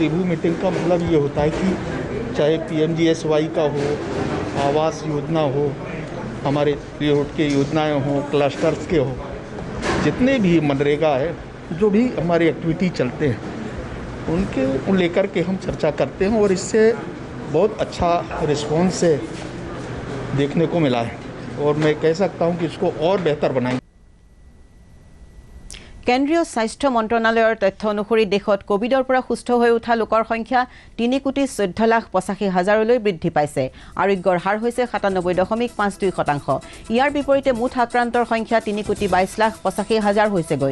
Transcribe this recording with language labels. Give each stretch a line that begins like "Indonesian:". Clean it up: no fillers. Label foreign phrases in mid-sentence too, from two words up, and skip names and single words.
English: review meeting
Hindi: का मतलब ये होता है कि चाहे PMGSY का हो, आवास योजना हो, हमारे रोड के योजनाएं हो, क्लस्टर्स के हो, जितने भी मनरेगा है, जो भी हमारी एक्टिविटी चलते हैं उनके लेकर के हम चर्चा करते हैं और इससे बहुत अच्छा रिस्पॉन्स से देखने को मिला है और मैं कह सकता हूं कि इसको और बेहतर बनाएंगे।
Assamese: কেন্দ্ৰীয় স্বাস্থ্য মন্ত্ৰণালয়ৰ তথ্য অনুসৰি দেশত কোভিডৰ পৰা সুস্থ হৈ উঠা লোকৰ সংখ্যা 3,14,85,000লৈ বৃদ্ধি পাইছে। আৰোগ্যৰ হাৰ হৈছে 97.52%। ইয়াৰ বিপৰীতে মুঠ আক্ৰান্তৰ সংখ্যা 3,22,85,000 হৈছেগৈ।